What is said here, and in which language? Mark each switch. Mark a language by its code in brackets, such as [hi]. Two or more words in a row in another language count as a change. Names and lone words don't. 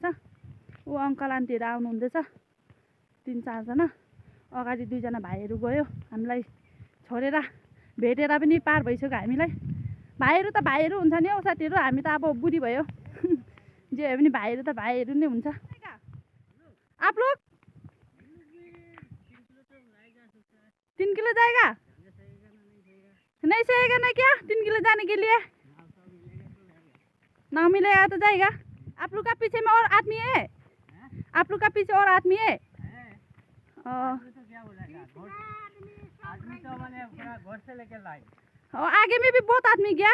[ne] ऊ अङ्कल आन्टीहरू आउनु हुँदैछ 3-4 जना। अगाडि 2 जना भाइहरू गयो हामीलाई छोडेर। भेटेर पनि पार भइसक्यो हामीलाई। भाइहरू त भाइहरू हुन्छ नि हौ साथीहरु। हामी त अब बुढी भयो। जे हो पनि भाइहरू त भाइहरू नै हुन्छ। [hi] आप लोग 3 किलो जाएगा? नहीं सहेगा ना क्या 3 किलो जाने के लिए? ना मिलेगा तो जाएगा। आप लोग का पीछे में और आदमी है? आप लोग का पीछे और आदमी है? आगे में भी बहुत आदमी गया।